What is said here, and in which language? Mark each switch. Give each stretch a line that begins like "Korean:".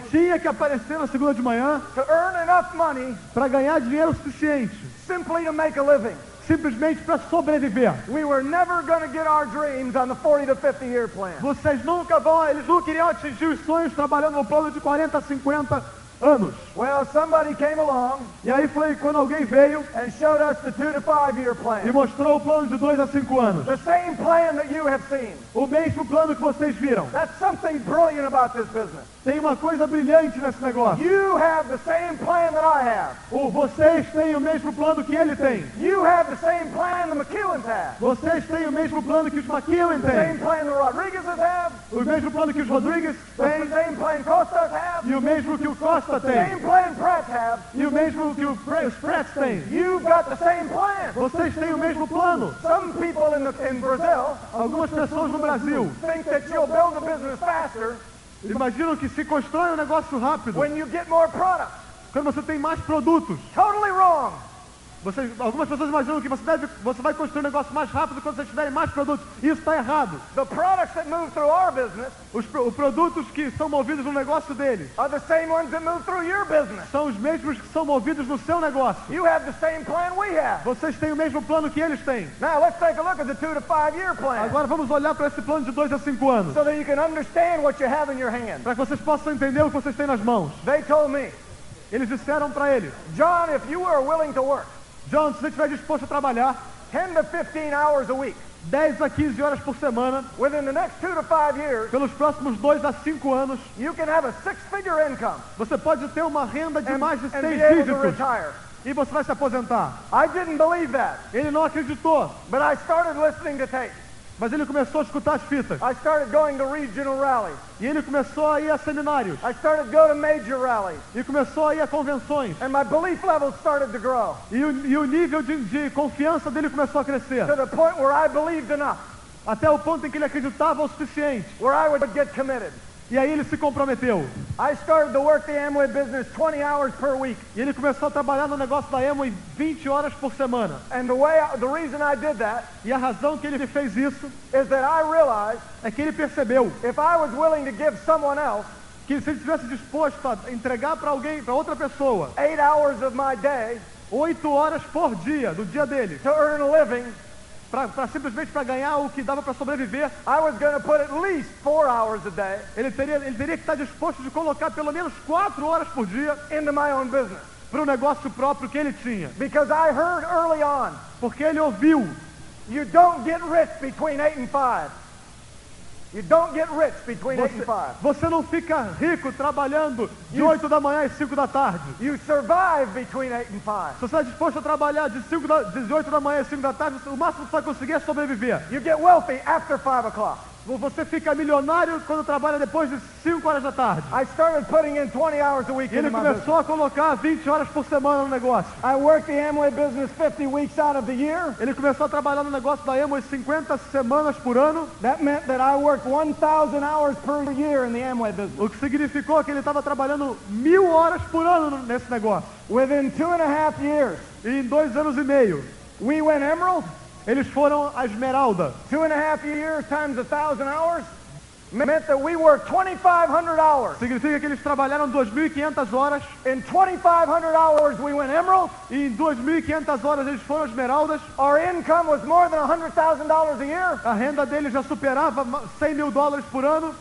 Portuguese: Ele tinha que aparecer na segunda de manhã.
English: To earn enough money.
Portuguese: Para ganhar dinheiro suficiente.
English: Simply to make a living.
Portuguese: Simplesmente para sobreviver.
English: We were never going to get our dreams on the 40 to 50 year plan.
Portuguese: Vocês nunca vão, eles não queriam atingir os sonhos trabalhando no plano de 40 a 50 anos.
English: Well, somebody came along.
Portuguese: E aí foi quando alguém veio
English: and showed us the 2 to 5 year plan.
Portuguese: E mostrou o plano de 2 a 5 anos.
English: The same plan that you have seen.
Portuguese: O mesmo plano que vocês viram.
English: That's something brilliant about this business.
Portuguese: Tem uma coisa brilhante nesse negócio.
English: You have the same plan that I have.
Portuguese: Vocês têm o mesmo plano que ele tem.
English: You have the same plan the McEwens have.
Portuguese: Vocês têm o mesmo plano que os McEwen
English: The same
Portuguese: têm.
English: plan the Rodriguezes have.
Portuguese: O mesmo plano que os Rodrigues
English: The
Portuguese: têm.
English: same plan Costas have.
Portuguese: E o mesmo que o Costa
English: The
Portuguese: tem.
English: same plan Pratt have.
Portuguese: E o mesmo que os Pratts têm.
English: You've got the same plan.
Portuguese: Vocês têm o mesmo plano.
English: Some people in Brazil
Portuguese: Algumas pessoas no Brasil
English: think that you'll build a business faster
Portuguese: imaginam que se constrói um negócio rápido
English: when you get more products.
Portuguese: quando você tem mais produtos.
English: Totally wrong.
Portuguese: Algumas pessoas imaginam que você vai construir um negócio mais rápido quando você tiver mais produtos. Isso está errado.
English: The products that move through our business
Portuguese: Os produtos que são movidos no negócio deles
English: are the same ones that move through your business.
Portuguese: são os mesmos que são movidos no seu negócio.
English: You have the same plan we have.
Portuguese: Vocês têm o mesmo plano que eles têm.
English: Now let's take a look at the 2 to 5 year plan.
Portuguese: Agora vamos olhar para esse plano de 2 a 5 anos.
English: So that you can understand what you have in your hand.
Portuguese: Para que vocês possam entender o que vocês têm nas mãos.
English: They told me,
Portuguese: Eles disseram para ele:
English: John, if you are willing to work
Portuguese: John, se você estiver disposto a trabalhar
English: 10 to 15 hours a week
Portuguese: 10 a 15 horas por semana,
English: within the next 2 to 5 years,
Portuguese: pelos próximos 2 a 5 anos,
English: you can have a 6-figure income
Portuguese: você pode ter uma renda de mais de
English: and
Portuguese: 6
English: be able to
Portuguese: dígitos
English: retire.
Portuguese: e você vai se aposentar.
English: I didn't believe that,
Portuguese: Ele não acreditou,
English: but I started listening to tapes.
Portuguese: mas ele começou a escutar as fitas.
English: I started going to regional rallies.
Portuguese: E ele começou a ir a seminários.
English: I started going to major rallies.
Portuguese: E começou a ir a convenções.
English: And my belief levels started to grow
Portuguese: E o nível de confiança dele começou a crescer.
English: to the point where I believed enough,
Portuguese: Até o ponto em que ele acreditava o suficiente.
English: where I would get committed.
Portuguese: E aí ele se comprometeu.
English: I started to work the Amway business 20 hours per week.
Portuguese: E ele começou a trabalhar no negócio da Amway 20 horas por semana.
English: And the reason I did that
Portuguese: E a razão que ele fez isso
English: is that I realized
Portuguese: é que ele percebeu
English: if I was willing to give someone else
Portuguese: que se ele estivesse disposto a entregar para alguém, para outra pessoa,
English: 8 hours of my day
Portuguese: 8 horas por dia, do dia dele,
English: to earn a living,
Portuguese: simplesmente para ganhar o que dava para sobreviver,
English: I was going to put at least 4 hours a day
Portuguese: ele teria que estar disposto de colocar pelo menos 4 horas por dia
English: into my own business.
Portuguese: para o negócio próprio que ele tinha.
English: Because I heard early on,
Portuguese: Porque ele ouviu:
English: you don't get rich between 8 and 5. You don't get rich between 8 and 5.
Portuguese: você não fica rico trabalhando de 8 da manhã às 5 da tarde.
English: You survive between 8 and 5.
Portuguese: Se você está disposto a trabalhar de 8 da manhã às 5 da tarde, o máximo que você vai conseguir é sobreviver.
English: You get wealthy after 5 o'clock.
Portuguese: Você fica milionário quando trabalha depois de 5 horas da tarde.
English: I started putting in 20 hours a week
Portuguese: E ele
English: into my business.
Portuguese: começou a colocar 20 horas por semana no negócio.
English: I worked the Amway business 50 weeks out of the year.
Portuguese: Ele começou a trabalhar no negócio da Amway 50 semanas por ano,
English: That meant that I worked 1,000 hours per year in the Amway business.
Portuguese: o que significou que ele estava trabalhando 1.000 horas por ano nesse negócio.
English: Within 2.5 years,
Portuguese: E em 2 anos e meio,
English: we went Emerald.
Portuguese: eles foram a Esmeralda.
English: 2.5 years times 1,000 hours meant that we worked 2,500 hours.
Portuguese: Significa que eles trabalharam 2.500 horas,
English: In 2,500 hours, we went Emerald.
Portuguese: e em 2.500 horas eles foram Esmeraldas.
English: Our income was more than $100,000 a year.
Portuguese: A renda deles já superava $100.000 por ano.